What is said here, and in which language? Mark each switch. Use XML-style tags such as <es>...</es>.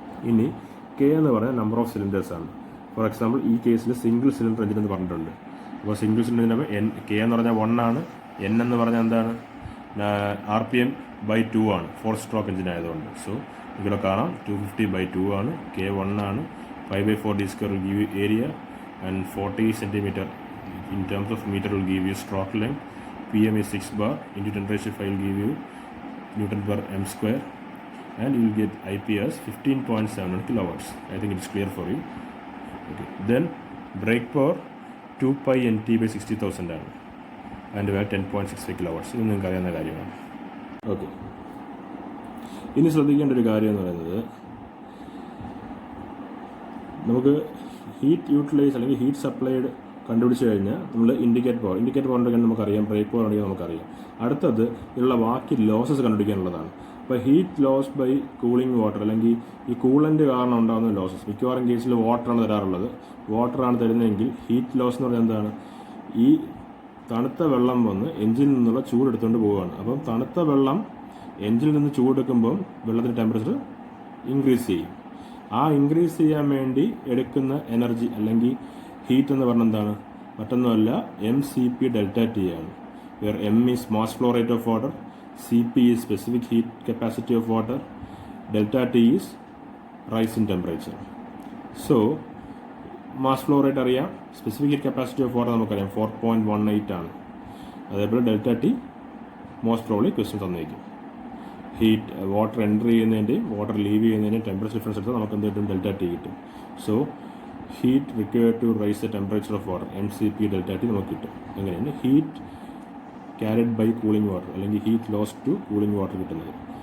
<ml>ഇനി K എന്ന് പറഞ്ഞാൽ</ml> <en>number of cylinders</en> <ml>ആണ്.</ml> <en>for example</en> <ml>ഈ കേസിൽ സിംഗിൾ സിലിണ്ടർ എഞ്ചിൻ എന്ന് പറഞ്ഞിട്ടുണ്ട്. അപ്പോൾ സിംഗിൾ സിലിണ്ടറിന് K എന്ന് പറഞ്ഞാൽ 1 ആണ്. N എന്ന് പറഞ്ഞാൽ എന്താണ്? RPM / 2 ആണ്, 4 സ്ട്രോക്ക് എഞ്ചിൻ ആയതുകൊണ്ട്. സോ ഇവിടെ കാണാം 250/2 ആണ്. K 1 ആണ്.</ml> <en>π/4 d² will give you area and 40 cm in terms of meter will give you stroke length. PM is 6 bar into 10⁵ will give you Newton per m square, and you will get IP as 15.71 kilowatts. I think it's clear for you. Okay. Then brake power 2 pi nt by 60,000 ആണ്, and we have 10.65 kilowatts.</en> <ml>ഇത് നിങ്ങൾക്ക് അറിയാവുന്ന കാര്യമാണ്. Okay, ഇനി ശ്രദ്ധിക്കേണ്ട ഒരു കാര്യം എന്ന് പറയുന്നത്, നമുക്ക് ഹീറ്റ് യൂട്ടിലൈസ് അല്ലെങ്കിൽ ഹീറ്റ് സപ്ലൈഡ് കണ്ടുപിടിച്ച് കഴിഞ്ഞാൽ നമ്മൾ ഇൻഡിക്കേറ്റ് പവർ ഉണ്ടെങ്കിൽ നമുക്കറിയാം, ബ്രേക്ക് പവർ ഉണ്ടെങ്കിൽ നമുക്കറിയാം. അടുത്തത് ഇതിലുള്ള ബാക്കി ലോസസ് കണ്ടുപിടിക്കാനുള്ളതാണ്. അപ്പോൾ heat loss by cooling water, അല്ലെങ്കിൽ ഈ കൂളൻ്റ് കാരണം ഉണ്ടാകുന്ന ലോസസ്, മിക്കവാറും കേസിൽ വാട്ടറാണ് തരാറുള്ളത്. വാട്ടറാണ് തരുന്നതെങ്കിൽ ഹീറ്റ് ലോസ് എന്ന് പറഞ്ഞാൽ എന്താണ്? ഈ തണുത്ത വെള്ളം വന്ന് എഞ്ചിനിൽ നിന്നുള്ള ചൂടെടുത്തുകൊണ്ട് പോവുകയാണ്. അപ്പം തണുത്ത വെള്ളം എഞ്ചിനിൽ നിന്ന് ചൂടെടുക്കുമ്പം വെള്ളത്തിൻ്റെ ടെമ്പറേച്ചർ ഇൻക്രീസ് ചെയ്യും. ആ ഇൻക്രീസ് ചെയ്യാൻ വേണ്ടി എടുക്കുന്ന എനർജി അല്ലെങ്കിൽ ഹീറ്റ് എന്ന് പറഞ്ഞാൽ എന്താണ്? മറ്റൊന്നുമല്ല, mCp∆T ആണ്.</ml> <en>where m is mass flow rate of water, Cp is specific heat capacity of water, ∆T is rise in temperature. So mass flow rate അറിയാം, specific heat capacity of water</en> <ml>നമുക്കറിയാം 4.18 ആണ്. അതേപോലെ ∆T most probably question തന്നിരിക്കും. Heat water entry ചെയ്യുന്നതിൻ്റെയും water leave ചെയ്യുന്നതിൻ്റെയും temperature difference എടുത്താൽ നമുക്ക് എന്ത് കിട്ടും? ∆T കിട്ടും.</ml> <en>so heat required to raise the temperature of water mCp∆T</en> <ml>നമുക്ക് കിട്ടും. എങ്ങനെയാണ്</ml> <en>heat carried by cooling water അല്ലെങ്കിൽ heat loss to cooling water</en> <ml>കിട്ടുന്നത്.</ml>